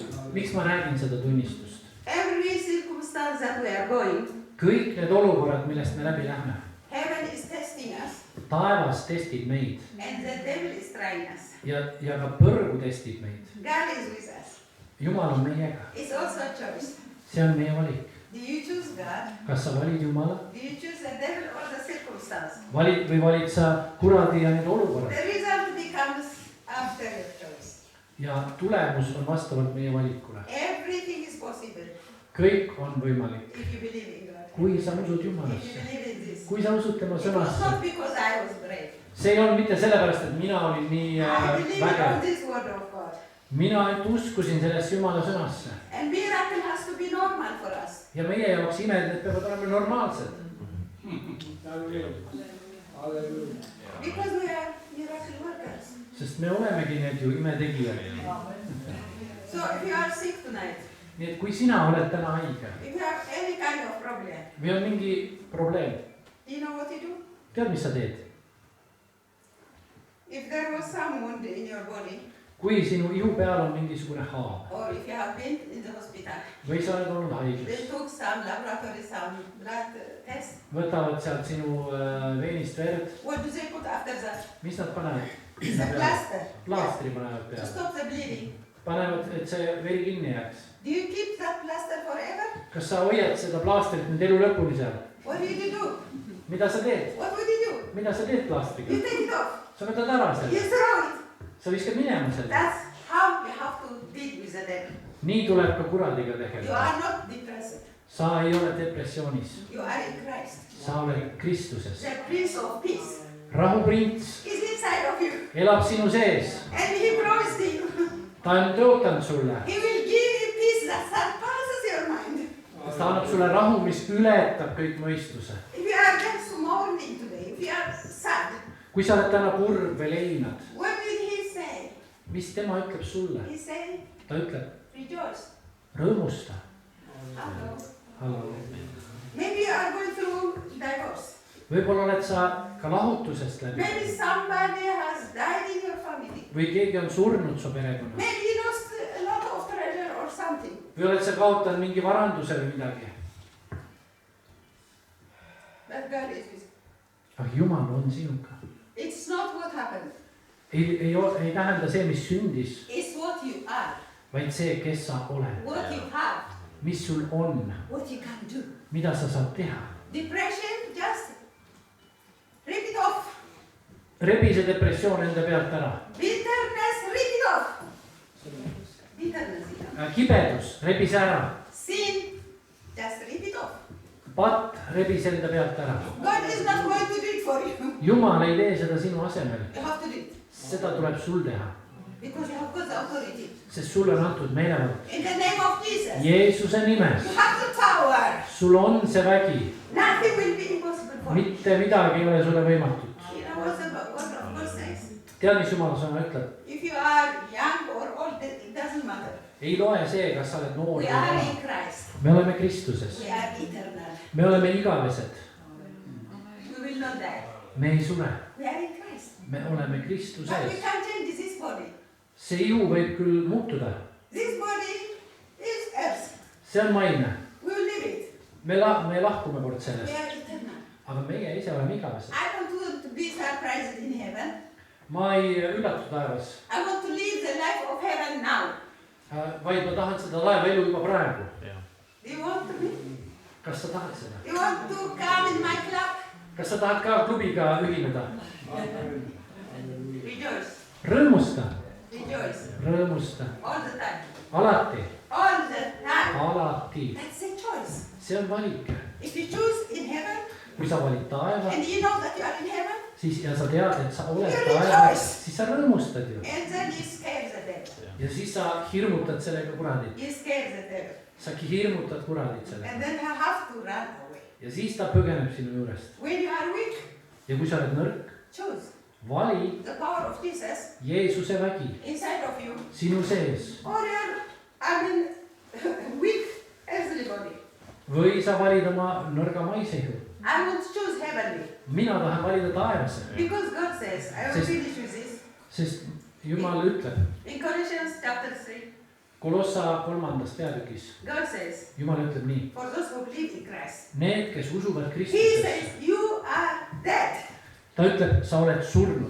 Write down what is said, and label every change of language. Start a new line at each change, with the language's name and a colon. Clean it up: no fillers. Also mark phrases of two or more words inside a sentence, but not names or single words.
Estonian: Miks ma räägin seda tunnistust?
English: Every circumstance that we are going,
Estonian: Kõik need olukorrad, millest me läbi lähme.
English: heaven is testing us
Estonian: Taevas testib meid
English: and the devil is trying us.
Estonian: ja ka põrgu testib meid.
English: God is with us.
Estonian: Jumal on meiega.
English: It's also a choice.
Estonian: See on meie valik.
English: Do you choose God?
Estonian: Kas sa valid Jumala?
English: Do you choose the devil or the circumstance?
Estonian: Valid sa kuradi ja need olukorrad?
English: The result becomes after your choice.
Estonian: Ja tulemus on vastavalt meie valikule.
English: Everything is possible.
Estonian: Kõik on võimalik.
English: If you believe in God.
Estonian: Kui sa usud
English: If you
Estonian: Jumalasse.
English: believe in this.
Estonian: Kui sa usud tema
English: It was
Estonian: sõnasse.
English: not because I was brave.
Estonian: See ei olnud mitte sellepärast, et mina olin nii
English: I believe on
Estonian: vägev.
English: this word of God.
Estonian: Mina ainult uskusin sellest Jumala sõnasse.
English: And miracle has to be normal for us.
Estonian: Ja meie jaoks imed, need peavad olema normaalsed.
English: Because we are miracle workers.
Estonian: Sest me olemegi need ju imetegijad.
English: So if you are sick tonight,
Estonian: Nii et kui sina oled täna haige
English: if you have any kind of problem,
Estonian: või on mingi probleem,
English: do you know what you do?
Estonian: tead, mis sa teed?
English: If there was some wound in your body,
Estonian: Kui sinu ihu peal on mingisugune haav
English: or if you have been in the hospital,
Estonian: või sa oled olnud
English: they
Estonian: haiglas,
English: took some laboratory, some blood test.
Estonian: võtavad sealt sinu veenist verd,
English: What do they put after that?
Estonian: mis nad panevad?
English: It's a plaster.
Estonian: Plaastri panevad
English: To
Estonian: peale.
English: stop the bleeding.
Estonian: Panevad, et see veri kinni jääks.
English: Do you keep that plaster forever?
Estonian: Kas sa hoiad seda plaastrit nüüd elu lõpuni seal?
English: What did you do?
Estonian: Mida sa teed?
English: What would you do?
Estonian: Mida sa teed plaastriga?
English: You take it off.
Estonian: Sa võtad ära
English: You
Estonian: selle.
English: throw it.
Estonian: Sa viskad minema selle.
English: That's how you have to deal with the devil.
Estonian: Nii tuleb ka kuradiga
English: You
Estonian: tegeleda.
English: are not depressed.
Estonian: Sa ei ole depressioonis.
English: You are in Christ.
Estonian: Sa oled Kristuses.
English: The Prince of Peace
Estonian: Rahuprints
English: is inside of you.
Estonian: elab sinu sees.
English: And he promised you,
Estonian: Ta on tõotanud sulle.
English: he will give you peace that surpasses your mind.
Estonian: Ta annab sulle rahu, mis ületab kõik mõistuse.
English: If you are just mourning today, if you are sad,
Estonian: Kui sa oled täna kurb või leinad,
English: what will he say?
Estonian: mis tema ütleb sulle?
English: He say,
Estonian: Ta ütleb,
English: rejoice.
Estonian: rõõmusta.
English: Hello. Maybe you are going through divorce.
Estonian: Võib-olla oled sa ka lahutusest läbi.
English: Maybe somebody has died in your family.
Estonian: Või keegi on surnud su perekonnas.
English: Maybe you lost a lot of treasure or something.
Estonian: Või oled sa kaotanud mingi varanduse või midagi.
English: But God is with you.
Estonian: Aga Jumal on sinuga.
English: It's not what happened.
Estonian: Ei tähenda see, mis sündis.
English: It's what you are,
Estonian: vaid see, kes sa oled,
English: what you have,
Estonian: mis sul on,
English: what you can do.
Estonian: mida sa saad teha.
English: Depression, just rip it off.
Estonian: Rebi see depressioon enda pealt ära.
English: Bitterness, rip it off. Bitterness, yeah.
Estonian: Kibedus, rebi see ära.
English: Sin, just rip it off.
Estonian: Patt, rebi see enda pealt ära.
English: God is not going to do it for you.
Estonian: Jumal ei tee seda sinu asemel.
English: You have to do it.
Estonian: Seda tuleb sul teha.
English: Because you have got the authority.
Estonian: Sest sulle on antud meelevald.
English: In the name of Jesus.
Estonian: Jeesuse nimes.
English: You have the power.
Estonian: Sul on see vägi.
English: Nothing will be impossible for you.
Estonian: Mitte midagi ei ole sulle võimatut.
English: You know what the word of God says?
Estonian: Tead, mis Jumala sõna ütleb?
English: If you are young or old, it doesn't matter.
Estonian: Ei loe see, kas sa oled noor
English: We
Estonian: või
English: are
Estonian: vana.
English: in Christ.
Estonian: Me oleme Kristuses.
English: We are eternal.
Estonian: Me oleme igavesed.
English: We will not die.
Estonian: Me ei sure.
English: We are in Christ.
Estonian: Me oleme
English: But we
Estonian: Kristuses.
English: can't change this body.
Estonian: See ihu võib küll muutuda.
English: This body is earth.
Estonian: See on maine.
English: We will leave it.
Estonian: Me lahkume kord
English: We
Estonian: sellest.
English: are eternal.
Estonian: Aga meie ise oleme igavesed.
English: I don't want to be surprised in heaven.
Estonian: Ma ei üllatu taevas.
English: I want to live the life of heaven now.
Estonian: Vaid ma tahan seda taeva elu juba praegu.
English: Do you want to be?
Estonian: Kas sa tahad seda?
English: You want to come in my club?
Estonian: Kas sa tahad ka klubiga ühineda?
English: Rejoice.
Estonian: Rõõmusta.
English: Rejoice.
Estonian: Rõõmusta.
English: All the time.
Estonian: Alati.
English: All the time.
Estonian: Alati.
English: That's a choice.
Estonian: See on valik.
English: If you choose in heaven
Estonian: Kui sa valid taeva,
English: and you know that you are in heaven,
Estonian: siis ja sa tead, et sa oled
English: You
Estonian: taevas,
English: rejoice.
Estonian: siis sa rõõmustad ju.
English: and then you scare the devil.
Estonian: Ja siis sa hirmutad sellega kuradit.
English: You scare the devil.
Estonian: Sa hirmutad kuradit
English: And
Estonian: sellega.
English: then you have to run away.
Estonian: Ja siis ta põgeneb sinu juurest.
English: When you are weak,
Estonian: Ja kui sa oled nõrk,
English: choose
Estonian: vali
English: the power of Jesus
Estonian: Jeesuse vägi
English: inside of you.
Estonian: sinu sees.
English: Or you are, weak earthly body.
Estonian: Või sa valid oma nõrga maise ihu.
English: I want to choose heavenly.
Estonian: Mina tahan valida taevase.
English: Because God says, I will
Estonian: Sest-
English: finish with this.
Estonian: Sest Jumal ütleb
English: In Colossians chapter 3,
Estonian: Kolossa 3. peatükis.
English: God says,
Estonian: Jumal ütleb nii.
English: for those who believe in Christ,
Estonian: Need, kes usuvad
English: He
Estonian: Kristusesse.
English: says, you are dead
Estonian: Ta ütleb, sa oled surnud.